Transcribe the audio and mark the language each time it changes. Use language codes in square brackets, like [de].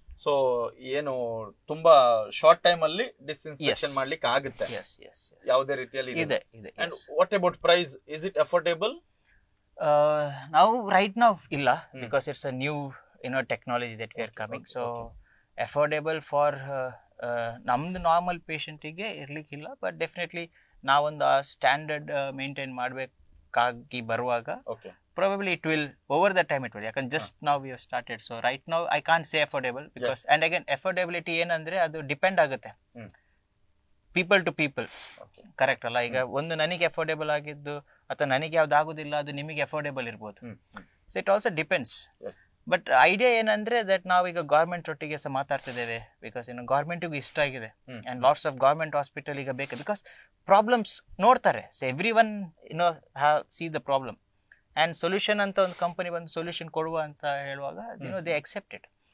[kn] So ಏನು ತುಂಬಾ short time ಅಲ್ಲಿ ಡಿಸ್ಇನ್ಫೆಕ್ಷನ್ ಮಾಡ್ಲಿಕ್ಕೆ ಆಗುತ್ತೆ ಯಾವುದೇ ರೀತಿಯಲ್ಲಿ ಇದೆ. [en] And what about price, is it affordable? [kn] ನಾವು ರೈಟ್ ನೌ ಇಲ್ಲ, [en] Because it's a new technology that we are coming. [kn] So affordable for ನಮ್ದು ನಾರ್ಮಲ್ ಪೇಷಂಟಿಗೆ ಇರ್ಲಿಕ್ಕಿಲ್ಲ. ಬಟ್ ಡೆಫಿನೆಟ್ಲಿ ನಾವೊಂದು ಸ್ಟ್ಯಾಂಡರ್ಡ್ ಮೇಂಟೈನ್ ಮಾಡ್ಬೇಕಾಗಿ ಬರುವಾಗ [en] probably it will, over the time it will. Yakan just now we have started. So right now I can't say affordable because and again affordability [kn] ಏನಂದ್ರೆ ಅದು depend ಆಗುತ್ತೆ people to people. Correct ಅಲ್ಲ? ಈಗ ಒಂದು ನನಗೆ affordable ಆಗಿದ್ದು ಅಥವಾ ನನಗೆ ಯಾವ್ದು ಆಗುದಿಲ್ಲ ಅದು ನಿಮಗೆ ಅಫೋರ್ಡೇಬಲ್ ಇರ್ಬೋದು. [en] So it also depends. [kn] But idea ಏನಂದ್ರೆ ದಟ್ ನಾವೀಗ ಗೌರ್ಮೆಂಟ್ ಒಟ್ಟಿಗೆ ಸಹ ಮಾತಾಡ್ತಿದ್ದೇವೆ. ಬಿಕಾಸ್ ಗೌರ್ಮೆಂಟಿಗೂ ಇಷ್ಟ ಆಗಿದೆ and lots of government hospital ಈಗ ಬೇಕು. ಬಿಕಾಸ್ ಪ್ರಾಬ್ಲಮ್ಸ್ ನೋಡ್ತಾರೆ. [en] so every one have see the problem and solution [kn] ಅಂತ ಒಂದು ಕಂಪನಿ ಬಂದು ಸೊಲ್ಯೂಷನ್ ಕೊಡುವ ಅಂತ ಹೇಳುವಾಗ [en] They accept it.